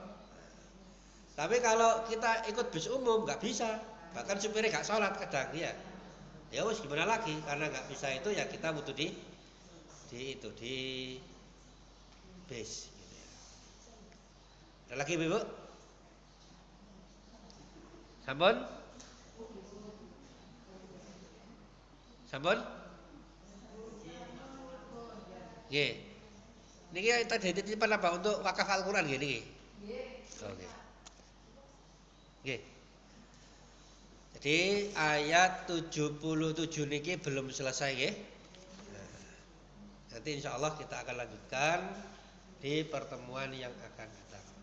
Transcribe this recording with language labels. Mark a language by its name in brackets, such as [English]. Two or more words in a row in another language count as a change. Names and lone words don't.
[Indonesian] Tapi kalau kita ikut bis umum nggak bisa, bahkan supirnya nggak sholat kadang ya. [Javanese] Ya wes [Indonesian] gimana lagi, karena nggak bisa itu ya kita butuh di bis. Gitu ya. Ada lagi Bu? Sampun? [Javanese] Nggih. Niki [Indonesian] tadi titipan apa untuk wakaf Al-Qur'an [Javanese] nggih niki? [Indonesian] Oke. Nggih. Jadi ayat 77 niki belum selesai nggih. Nah, nanti insyaallah kita akan lanjutkan di pertemuan yang akan datang.